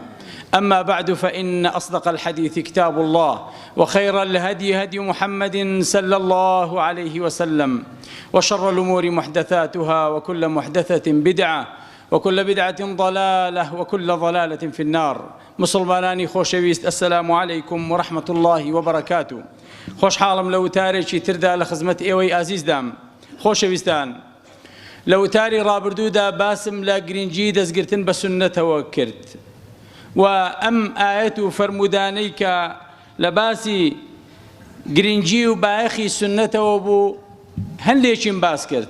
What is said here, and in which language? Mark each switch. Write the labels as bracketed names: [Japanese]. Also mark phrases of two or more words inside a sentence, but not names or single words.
[Arabic] أما بعد فإن أصدق الحديث كتاب الله وخير الهدي هدي محمد صلى الله عليه وسلم وشر الأمور محدثاتها وكل محدثة بدعة وكل بدعة ضلالة وكل ضلالة في النار. [Central Kurdish] مسلمانانی خۆشەویست [Arabic] السلام عليكم ورحمة الله وبركاته. [Central Kurdish] خۆشحاڵم لە وتارێکی تردا لە خزمەت ئێوەی ئازیزدام. خۆشەویستان لە وتاری ڕابردوودا باسم لە گرنگی دەستگرتن بە سنەتەوە کرد و ئەم ئاەت و فەرمودانەی کە لە باسی گرنگی و بایەخی سنەتەوە بوو هەندێکیم باس کرد.